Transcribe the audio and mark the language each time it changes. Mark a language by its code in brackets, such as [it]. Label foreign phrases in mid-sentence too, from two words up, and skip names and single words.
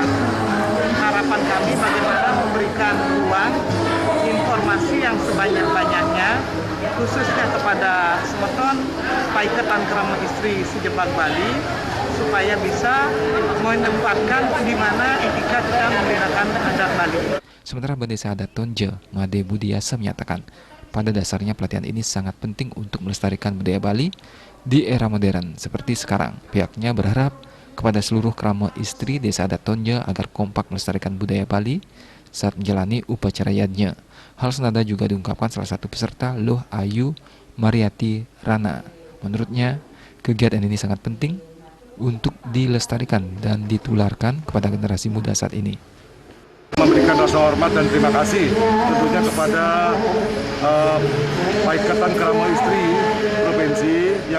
[id] Harapan kami bagaimana memberikan ruang informasi yang sebanyak-banyaknya khususnya kepada semeton Paiketan Kramo Istri Sejebak Bali supaya bisa menempatkan di mana etika kita menggunakan adat Bali. Sementara Desa Adat Tonje, Made Budiasa menyatakan, pada dasarnya pelatihan ini sangat penting untuk melestarikan budaya Bali di era modern seperti sekarang. Pihaknya berharap kepada seluruh kramo istri Desa Adat Tonje agar kompak melestarikan budaya Bali saat menjalani upacara yadnya. Hal senada juga diungkapkan salah satu peserta, Loh Ayu Mariati Rana. Menurutnya, kegiatan ini sangat penting untuk dilestarikan dan ditularkan kepada generasi muda saat ini. Memberikan rasa hormat dan terima kasih tentunya kepada Paiketan Kramo Istri Provinsi yang